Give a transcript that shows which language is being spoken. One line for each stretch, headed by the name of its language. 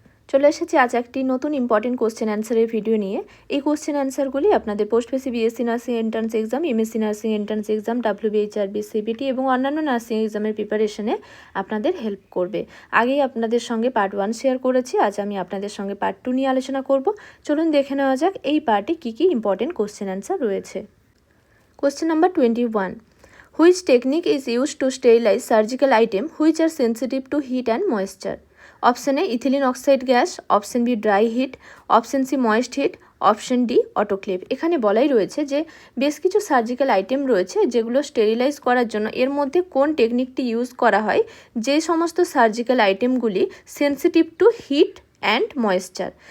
Bangla: চলে এসেছি আজ একটি নতুন ইম্পর্টেন্ট কোশ্চেন অ্যান্সারের ভিডিও নিয়ে। এই কোশ্চেন অ্যান্সারগুলি আপনাদের post basic BSc nursing entrance exam, MSc nursing entrance exam, WBHRB, CBT এবং অন্যান্য নার্সিং এক্সামের প্রিপারেশনে আপনাদের হেল্প করবে। আগেই আপনাদের সঙ্গে পার্ট 1 শেয়ার করেছি, আজ আমি আপনাদের সঙ্গে পার্ট 2 নিয়ে আলোচনা করব। চলুন দেখে নেওয়া যাক এই পার্টে কী কী ইম্পর্টেন্ট কোশ্চেন অ্যান্সার রয়েছে।
English: Question number 21. Which technique is used to sterilize surgical items which are sensitive to heat and moisture? Option A ethylene oxide gas, option B dry heat, option C moist heat, option D autoclave.
Bangla: এখানে বলাই রয়েছে যে বেশ কিছু surgical item রয়েছে যেগুলো sterilise করার জন্য এর মধ্যে কোন টেকনিকটি ইউজ করা হয়, যে সমস্ত surgical আইটেমগুলি
English: Sensitive to heat and moisture.